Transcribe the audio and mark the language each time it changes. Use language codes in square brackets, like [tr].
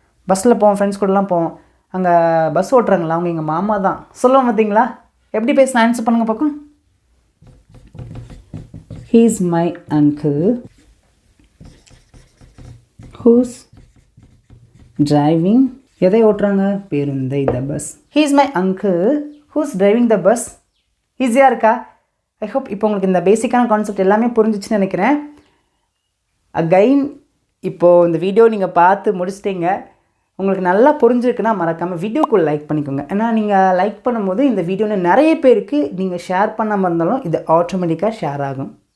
[ta] பஸ்ஸில் போவோம், ஃப்ரெண்ட்ஸ் கூடலாம் போவோம். அங்கே பஸ் ஓட்டுறாங்களா, அவங்க எங்கள் மாமா தான். சொல்லுவோம் பார்த்தீங்களா? எப்படி பேசலாம்? ஆன்சர் பண்ணுங்கள் பார்க்கும். [en] He is my uncle who's driving. [ta] எதை ஓட்டுறாங்க? பேருந்தை, [en] the bus. He is my uncle who's driving the bus. [ta] ஈஸியாக இருக்கா? ஐ ஹோப் இப்போ உங்களுக்கு இந்த பேசிக்கான கான்செப்ட் எல்லாமே புரிஞ்சிச்சுன்னு நினைக்கிறேன். அகைன் இப்போது இந்த வீடியோ நீங்கள் பார்த்து முடிச்சிட்டிங்க. உங்களுக்கு நல்லா புரிஞ்சிருக்குன்னா மறக்காமல் வீடியோக்குள்ளே லைக் பண்ணிக்கோங்க. ஏன்னா நீங்கள் லைக் பண்ணும்போது இந்த வீடியோவில் நிறைய பேருக்கு நீங்கள் ஷேர் பண்ணாமல் இருந்தாலும் இது ஆட்டோமேட்டிக்காக ஷேர் ஆகும்.